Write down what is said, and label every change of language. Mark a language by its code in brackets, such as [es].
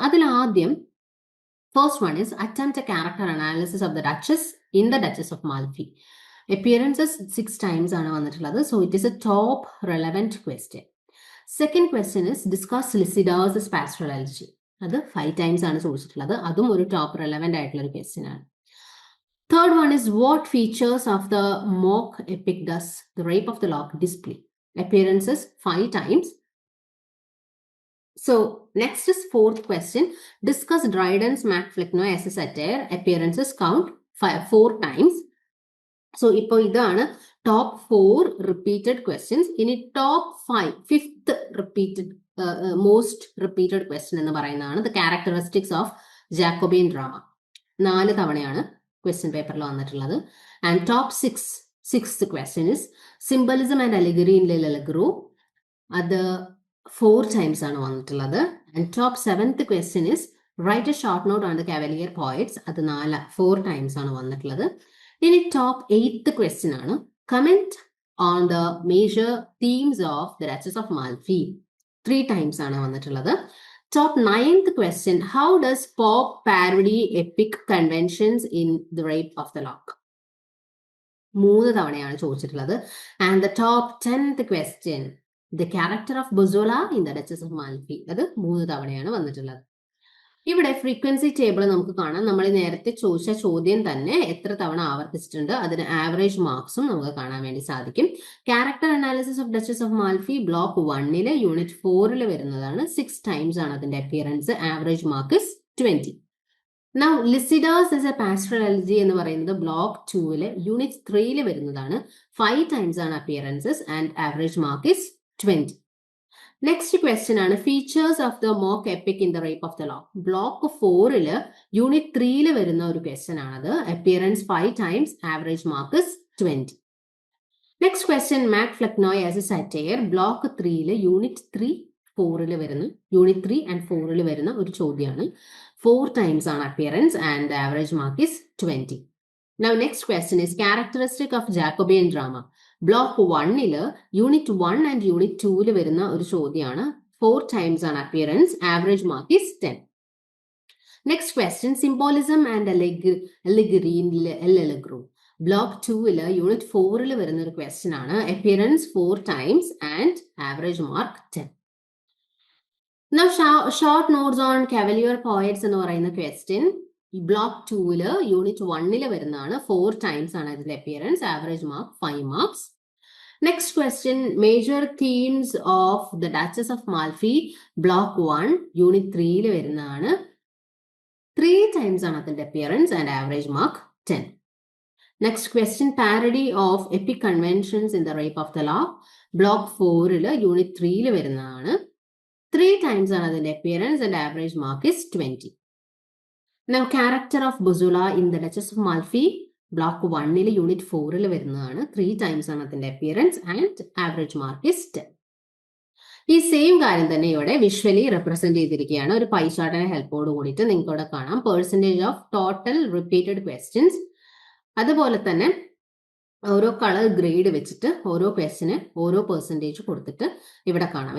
[ml] അതിൽ ആദ്യം [en] First one is attempt a character analysis of the Duchess in the Duchess of Malfi. Appearances 6 times [ml] ആണ് വന്നിട്ടുള്ളത്. [en] So it is a top relevant question. Second question is discuss Lycidas pastoral elegy. [ml] അത് 5 times ആണ് ചോദിച്ചിട്ടുള്ളത്. അതും ഒരു top relevant ആയിട്ടുള്ള ഒരു question ആണ്. [en] Third one is what features of the mock epic does the Rape of the Lock display? Appearances 5 times. So next is fourth question. Discuss Dryden's Macflecknoe as a satire. Appearances count 4 times. So [ml] ipo idana [en] top 4 repeated questions. In top 5, fifth repeated most repeated question [ml] ennu parayunnana [en] the characteristics of Jacobean drama. [ml] 4 തവണയാണ് question പേപ്പറിൽ വന്നിട്ടുള്ളത്. [en] And top 6th question is symbolism and allegory in L'Allegro. [ml] അത് 4 times ആണ് വന്നിട്ടുള്ളത്. [en] And top 7th question is write a short note on the Cavalier poets. [ml] അത് 4 times ആണ് വന്നിട്ടുള്ളത്. ഇനി [en] Top 8th question ആണ് comment on the major themes of the Duchess of Malfi. 3 times ആണ് വന്നിട്ടുള്ളത്. Top 9th question, how does Pop parody epic conventions in The Rape of the Lock? [ml] 3 തവണയാണ് ചോദിച്ചിട്ടുള്ളത്. [en] And the top 10th question, the character of Buzzola in the Duchess of Malfi. [ml] അത് 3 തവണയാണ് വന്നിട്ടുള്ളത്. ഇവിടെ frequency table നമുക്ക് കാണാം. നമ്മൾ നേരത്തെ ചോദിച്ച ചോദ്യം തന്നെ എത്ര തവണ ആവർത്തിച്ചിട്ടുണ്ട്, അതിന് ആവറേജ് മാർക്സും നമുക്ക് കാണാൻ വേണ്ടി സാധിക്കും. [en] Character analysis of Duchess of Malfi block 1 unit 4 വരുന്നതാണ്. 6 times ആണ് അതിന്റെ appearance. Average mark is 20. Now, Lycidas is a pastoral elegy [ml] എന്ന് പറയുന്നത് [en] Block 2 unit 3 വരുന്നതാണ്. 5 times ആണ് appearances and average mark is 20. Next question ആണ് features of the mock epic in the Rape of the Lock. [ml] Block 4 unit 3 വരുന്ന ഒരു question ആണത്. [en] Appearance 5 times, average mark is 20. Next question Mac Flecknoe as a satire. [ml] Block 3 unit 3 വരുന്ന unit 3 and 4 വരുന്ന ഒരു ചോദ്യമാണ്. [en] 4 times ആണ് appearance and average mark is 20. Now next question is characteristic of Jacobean drama. [ml] Block 1 unit 1 and unit 2 വരുന്ന ഒരു ചോദ്യമാണ്. [en] 4 times ആണ് appearance, average mark is 10. Next question symbolism and allegory in L'Allegro. Block 2 unit 4 വരുന്ന ഒരു question ആണ്. Appearance 4 times and average mark 10. Now short notes on Cavalier poets എന്ന് പറയുന്ന question block 2 unit 1 വരുന്നതാണ്. 4 times ആണ് അതിന്റെ appearance, average mark 5 marks. Next question major themes of the Duchess of Malfi. Block 1 unit 3 വരുന്നതാണ്. 3 times ആണ് അതിന്റെ appearance and average mark 10. Next question parody of epic conventions in the Rape of the Lock. Block 4 unit 3 വരുന്നതാണ്. 3 times ആണ് അതിന്റെ appearance and average mark is 20. Now character of Buzula in the Duchess of Malfi. [ml] Block 1 unit 4 വരുന്നതാണ്. [en] 3 times ആണ് അതിന്റെ appearance and average mark is 10. [ml] ഈ same കാര്യം തന്നെ ഇവിടെ വിഷ്വലി റെപ്രസെന്റ് ചെയ്തിരിക്കുകയാണ്. ഒരു പൈ ചാർട്ടിന്റെ ഹെൽപ്പോട് കൂടിയിട്ട് നിങ്ങൾക്ക് ഇവിടെ കാണാം percentage of total repeated questions. അതുപോലെ തന്നെ ഓരോ കളർ ഗ്രേഡ് വെച്ചിട്ട് ഓരോ ക്വസ്റ്റിന് ഓരോ പെർസെൻറ്റേജ് കൊടുത്തിട്ട് ഇവിടെ കാണാം.